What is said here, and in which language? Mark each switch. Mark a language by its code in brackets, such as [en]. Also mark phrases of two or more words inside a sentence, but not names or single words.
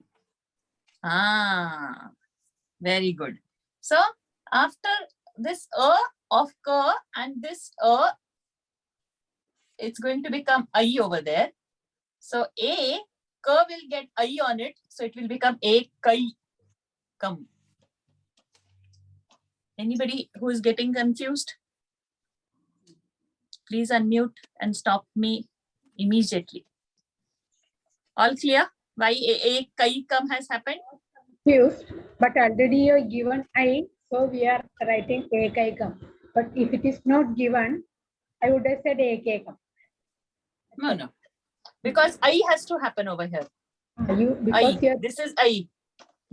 [en] Ah, very good. So after this a of ka and this a, it's going to become I over there. So a, ka will get I on it. So it will become a kai kam. Anybody who is getting confused? Please unmute and stop me immediately. All clear? Why a kai kam has happened? Confused, but already you are given I, so we are writing Ekaikam. But if it is not given, I would have said Ekaikam. No. Because I has to happen over here. Because I. This is I.